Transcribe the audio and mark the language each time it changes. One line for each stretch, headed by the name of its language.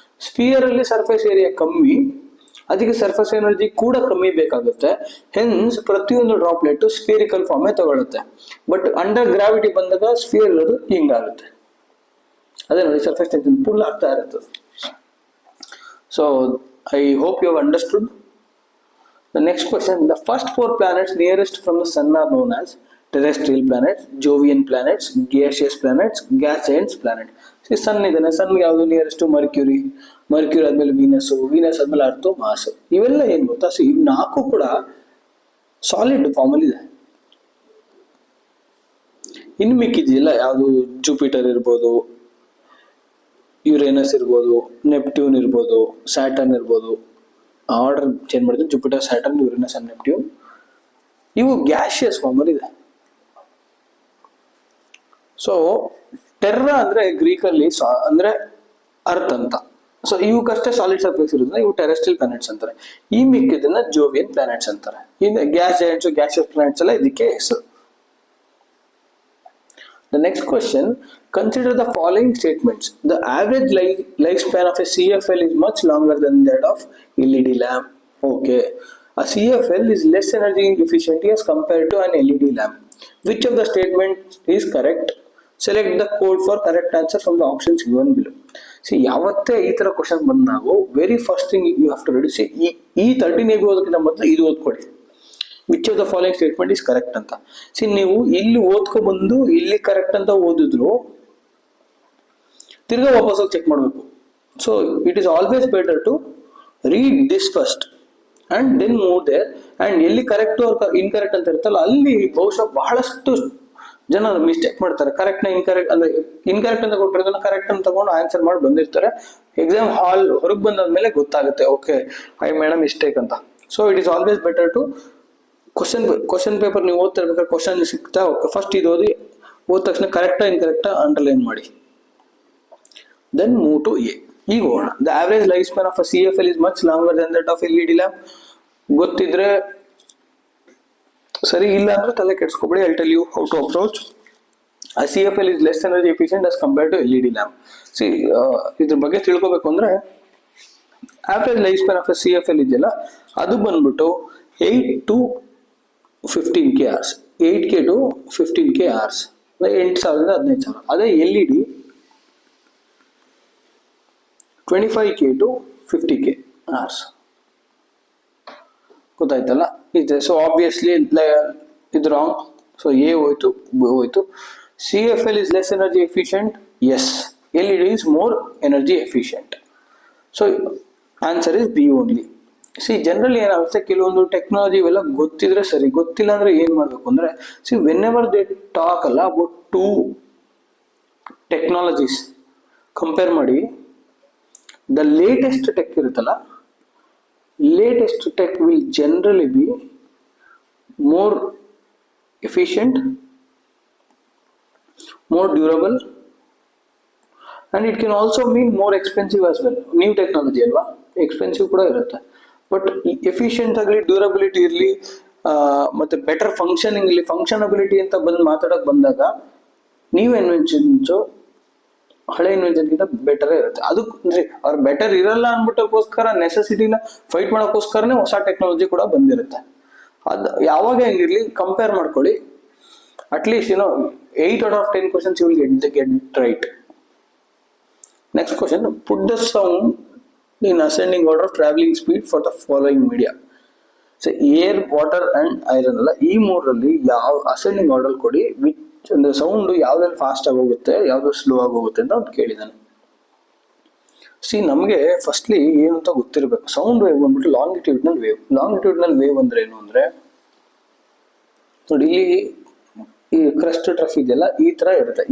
Kannada: Sphere ಅಲ್ಲಿ surface area ಕಮ್ಮಿ, ಅದಕ್ಕೆ ಸರ್ಫೇಸ್ ಎನರ್ಜಿ ಕೂಡ ಕಮ್ಮಿ ಬೇಕಾಗುತ್ತೆ. ಹೆನ್ಸ್ ಪ್ರತಿಯೊಂದು ಡ್ರಾಪ್ಲೆಟ್ ಸ್ಫಿಯರಿಕಲ್ ಫಾರ್ಮೇ ತಗೊಳುತ್ತೆ. ಬಟ್ ಅಂಡರ್ ಗ್ರಾವಿಟಿ ಬಂದಾಗ ಸ್ಫಿಯರ್ ಇರೋದು ಹಿಂಗಾಗುತ್ತೆ. ಅದೇ ನೋಡಿ, ಸರ್ಫೇಸ್ ಟೆನ್ಷನ್ ಪುಲ್ ಆಗ್ತಾ ಇರುತ್ತೆ.
English: So I hope you have understood. The next question, the first 4 planets nearest from the sun are known as terrestrial planets, Jovian planets, gaseous planets, gas giants planet.
Kannada: See, sun ಇದನ್ನ, ಸನ್ಗೆ ಯಾವುದು nearest? Mercury, mercury ಆದ್ಮೇಲೆ Venus, Venus ಆದ್ಮೇಲೆ ಅರ್ಥ, mass. ಇವೆಲ್ಲ ಏನ್ ಗೊತ್ತಾ, so ಇವ್ 4 ಕೂಡ ಸಾಲಿಡ್ ಫಾರ್ಮ್ ಅಲ್ಲಿ ಇದೆ. ಇನ್ನು ಮಿಕ್ಕಿದೆಯಲ್ಲ, ಯಾವುದು ಜುಪಿಟರ್ ಇರ್ಬೋದು, ಯುರೇನಸ್ ಇರ್ಬೋದು, ನೆಪ್ಟ್ಯೂನ್ ಇರ್ಬೋದು, ಸ್ಯಾಟರ್ನ್ ಇರ್ಬೋದು. ಆರ್ಡರ್ ಚೇಂಜ್ ಮಾಡಿದ್ರೆ Jupiter, Saturn, Uranus and Neptune ಇವು ಗ್ಯಾಸಿಯಸ್ ಫಾರ್ಮ್ ಅಲ್ಲಿ ಇದೆ. ಸೊ ಟೆರ್ರಾ ಅಂದ್ರೆ ಗ್ರೀಕ್ ಅಲ್ಲಿ ಅಂದ್ರೆ ಅರ್ತ್ ಅಂತ. ಸೊ ಇವಕ್ಕಷ್ಟೇ ಸಾಲಿಡ್ ಸರ್ಫೇಸ್ ಇರೋದ್ರಿಂದ ಇವು ಟೆರೆಸ್ಟ್ರಿಯಲ್ ಪ್ಲಾನೆಟ್ಸ್ ಅಂತಾರೆ. ಈ ಮಿಕ್ಕಿದನ್ನ ಜೋವಿಯನ್ ಪ್ಲಾನೆಟ್ಸ್ ಅಂತಾರೆ. ಇನ್ನು ಗ್ಯಾಸ್ ಜೈಂಟ್ಸ್, ಗ್ಯಾಸಿಯಸ್ ಪ್ಲಾನೆಟ್ಸ್ ಎಲ್ಲ ಇದಕ್ಕೆ ಹೆಸರು. The next question, consider the following statements. The average lifespan of a CFL is much longer than that of LED lamp. Okay. A CFL is less energy efficient as compared to an LED lamp. Which of the statements is correct? Select the code for correct answer from the options given below. See, ಯಾವತ್ತೇ ಈ ತರ question ಬಂದಾಗ
English: very first thing you have to ready,
Kannada: C ಈ 13 AB ಓದೋಕ್ಕಿಂತ ಮೊದಲು ಇದು ಓದ್ಕೊಡಿ.
English: which of the following statement is correct
Kannada: ಅಂತ. C ನೀವು ಇಲ್ಲಿ ಓದ್ಕೊ ಬಂದು ಇಲ್ಲಿ ಕರೆಕ್ಟ್ ಅಂತ ಓದಿದ್ರು ತಿರ್ಗಾ ವಾಪಸ್ ಹೋಗಿ ಚೆಕ್ ಮಾಡಬೇಕು.
English: So it is always better to read this first and then move there.
Kannada: And ಎಲ್ಲಿ ಕರೆಕ್ಟ್ ಇನ್ಕರೆಕ್ಟ್ ಅಂತ ಇರುತ್ತಲ್ಲ ಅಲ್ಲಿ ಬಹುಶಃ ಬಹಳಷ್ಟು ಜನ ಮಿಸ್ಟೇಕ್ ಮಾಡ್ತಾರೆ. ಕರೆಕ್ಟ್ ನ ಇನ್ಕರೆಕ್ಟ್ ಅಂದ್ರೆ ಇನ್ಕರೆಕ್ಟ್ ಅಂತ ಕೊಟ್ಟಿರೋದನ್ನ ಕರೆಕ್ಟ್ ಅಂತ ತಗೊಂಡು ಆನ್ಸರ್ ಮಾಡಿ ಬಂದಿರ್ತಾರೆ. ಎಕ್ಸಾಮ್ ಹಾಲ್ ಹೊರಗೆ ಬಂದಾದ್ಮೇಲೆ ಗೊತ್ತಾಗುತ್ತೆ,
English: okay I made a mistake
Kannada: ಅಂತ.
English: so it is always better to
Kannada: question paper ನೀವು ಓದ್ತಿರ್ಬೇಕಾದ್ರೆ ಕ್ವಶನ್ ಸಿಗ್ತಾ ಫಸ್ಟ್ ಇದು ಓದಿ ಹೋದ ತಕ್ಷಣ ಕರೆಕ್ಟಾ ಇನ್ಕರೆಕ್ಟಾ ಅಂಡರ್ಲೈನ್ ಮಾಡಿ.
English: Then move to A.
Kannada: ಈಗ ಹೋಗೋಣ.
English: The average life span of a CFL is much longer than that of LED lamp.
Kannada: ಗೊತ್ತಿದ್ರೆ ಸರಿ, ಇಲ್ಲ ಅಂದ್ರೆ ತಲೆ ಕೆಡ್ಸ್ಕೊಬೇಡಿ.
English: I tell you how to approach. A CFL is less energy efficient as compared to LED lamp.
Kannada: See, ಇದ್ರ ಬಗ್ಗೆ ತಿಳ್ಕೊಬೇಕು ಅಂದ್ರೆ average life span of CFL ಇದೆಯಲ್ಲ, ಅದು ಬಂದ್ಬಿಟ್ಟು 8 to 15K hours.
English: 8K to 15K hours. 8,000 15,000.
Kannada: ಅದೇ LED 25K to 50K hours. ಗೊತ್ತಾಯ್ತಲ್ಲ ಇದೆ. ಸೊ ಆಬ್ವಿಯಸ್ಲಿ ಇದು ರಾಂಗ್. ಸೊ ಎ ಹೋಯ್ತು, ಬಿ ಹೋಯ್ತು.
English: CFL is less energy efficient. Yes. LED is more energy efficient. So answer is B only. See, generally
Kannada: ಏನಾಗುತ್ತೆ, ಕೆಲವೊಂದು technology ಇವೆಲ್ಲ ಗೊತ್ತಿದ್ರೆ ಸರಿ, ಗೊತ್ತಿಲ್ಲ ಅಂದ್ರೆ ಏನ್ ಮಾಡ್ಬೇಕು ಅಂದ್ರೆ,
English: See whenever they talk ಅಲ್ಲ about two technologies compare ಮಾಡಿ, the latest tech ಇರುತ್ತಲ್ಲ, latest tech will generally be more efficient, more durable, and it can also mean more expensive as well.
Kannada: New technology alva, expensive kuda irutte, but efficient agli, durability irli, ಮತ್ತೆ better functioning ಇಲ್ಲಿ, ಫಂಕ್ಷನಬಿಲಿಟಿ ಅಂತ ಬಂದು ಮಾತಾಡಕ್ ಬಂದಾಗ new inventions ಹಳೆ ಇನ್ವೆನ್ಷನ್ಗಿಂತ better ಇರುತ್ತೆ. ಅದು ಅಂದ್ರೆ ಅವ್ರು ಬೆಟರ್ ಇರಲ್ಲ ಅನ್ಬಿಟ್ಟಕ್ಕೋಸ್ಕರ, ನೆಸೆಸಿಟಿನ ಫೈಟ್ ಮಾಡೋಕ್ಕೋಸ್ಕರನೇ ಹೊಸ ಟೆಕ್ನಾಲಜಿ ಕೂಡ ಬಂದಿರುತ್ತೆ. ಅದು ಯಾವಾಗ ಹೆಂಗಿರ್ಲಿ ಕಂಪೇರ್ ಮಾಡ್ಕೊಳ್ಳಿ.
English: At least 8 out of 10 questions you will get right. Next question, put the sound in ascending order of traveling speed for the following media.
Kannada: So air, water and iron ಅಲ್ಲ, ಈ ಮೂರಲ್ಲಿ ಯಾವ ಅಸೆಂಡಿಂಗ್ ಆರ್ಡರ್ ಕೊಡಿ, which ಅಂದ್ರೆ sound ಯಾವ್ದ್ರಲ್ಲಿ fast ಆಗಿ ಹೋಗುತ್ತೆ, ಯಾವ್ದು ಸ್ಲೋ ಆಗಿ ಹೋಗುತ್ತೆ ಅಂತ ಅವ್ನು ಕೇಳಿದಾನೆ. ಸಿ ನಮಗೆ ಫಸ್ಟ್ಲಿ ಏನು ಅಂತ ಗೊತ್ತಿರಬೇಕು. ಸೌಂಡ್ ವೇವ್ ಬಂದ್ಬಿಟ್ಟು ಲಾಂಗಿಟ್ಯೂಡ್ನಲ್ ವೇವ್. ಲಾಂಗಿಟ್ಯೂಡ್ನಲ್ ವೇವ್ ಅಂದ್ರೆ ಏನು ಅಂದ್ರೆ, ನೋಡಿ ಈ ಕ್ರಸ್ಟ್ ಟ್ರಫ್ ಇದೆಯಲ್ಲ, ಈ ತರ ಇರುತ್ತೆ.